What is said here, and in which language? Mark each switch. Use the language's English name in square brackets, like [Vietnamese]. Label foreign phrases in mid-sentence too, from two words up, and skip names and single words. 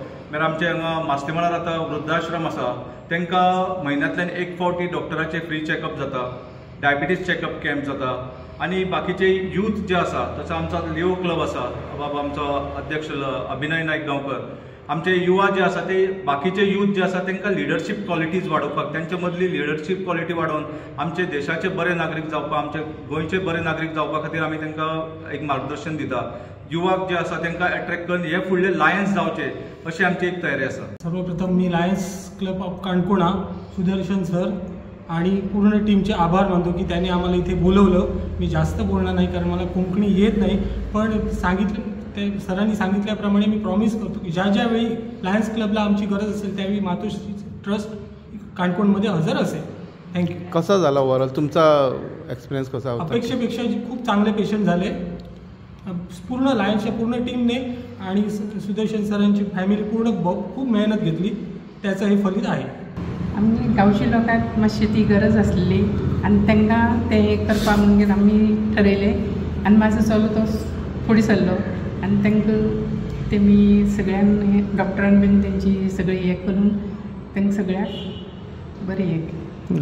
[Konkani] मागीर आमचे हांगा मास्तीमळार आतां वृद्धाश्रम आसा तांकां म्हयन्यांतल्यान एक फावटी डॉक्टराचे [English] free checkup [Konkani] जाता, [English] diabetes checkup camp [Konkani] जाता आनी बाकीचे यूथ जे आसा तसो आमचो लिओ क्लब आसा, बाबा आमचो अध्यक्ष अभिनय नायक गांवकर, आमचे युवा जे आसा ते बाकीचे यूथ जे आसा तांकां [English] leadership qualities [Konkani] वाडोवपाक, तांचे मदली [English] leadership quality [Konkani] वाडोवन आमचे देशाचे बरे नागरीक जावपाक, आमचे गोंयचे बरे नागरीक जावपा खातीर आमी तांकां एक मार्गदर्शन दिता। युवाक जे आसा तांकां अट्रॅक्ट करून हे फुडले लायन्स जावचे अशी आमची एक तयारी आसा। [Marathi] सर्वप्रथम मी लायन्स क्लब ऑफ काणकोणा सुदर्शन सर आणि पूर्ण टीमचे आभार मानतो की त्यांनी आम्हाला इथे बोलवलं। मी जास्त बोलणार नाही कारण मला कोंकणी येत नाही, पण ते सरांनी सांगितल्याप्रमाणे मी प्रॉमिस करतो की ज्या वेळी लायन्स क्लबला आमची गरज असेल त्यावेळी मातोश्री ट्रस्ट काणकोणमध्ये हजर असेल। थँक्यू। कसा झाला ओव्हरऑल तुमचा एक्सपिरियन्स कसा होता? अपेक्षेपेक्षा खूप चांगले पेशंट झाले। पूर्ण लायन्सच्या पूर्ण टीमने आणि सुदर्शन सरांची फॅमिली पूर्ण खूप मेहनत घेतली, त्याचं हे फलित आहे। [Konkani] आम्ही गांवची लोकांक मातशी ती गरज आसली आनी तांकां ते करपा म्हणून आमी ठरयले आनी म्हाजो चलो तो फुडें सरलो आनी तांकां तेमी सगळ्यान डॉक्टरान बीन तेंची सगळी हे करून तांकां सगळ्याक बरें हे